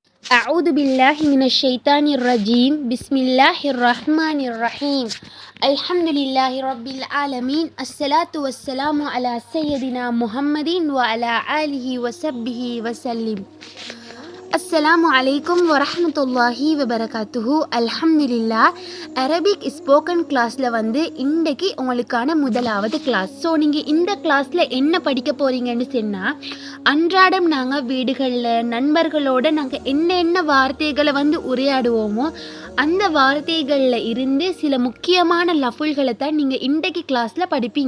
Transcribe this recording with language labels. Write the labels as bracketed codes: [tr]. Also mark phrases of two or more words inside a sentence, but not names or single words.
[ar] أعوذ بالله من الشيطان الرجيم بسم الله الرحمن الرحيم الحمد لله رب العالمين الصلاة والسلام على سيدنا محمد وعلى آله وصحبه وسلم. السلام عليكم ورحمة الله وبركاته. அல்ஹம்துலில்லா. [en] Arabic spoken [ta] கிளாஸில் இன்றைக்கு உங்களுக்கான முதலாவது கிளாஸ். ஸோ நீங்கள் இந்த கிளாஸில் என்ன படிக்க போகிறீங்கன்னு சொன்னால், அன்றாடம் நாங்கள் வீடுகளில் நண்பர்களோடு நாங்கள் என்ன வார்த்தைகளை உரையாடுவோமோ அந்த வார்த்தைகளில் இருந்து சில முக்கியமான லஃபுல்களை தான் நீங்கள் இன்றைக்கு கிளாஸில் படிப்பீங்க.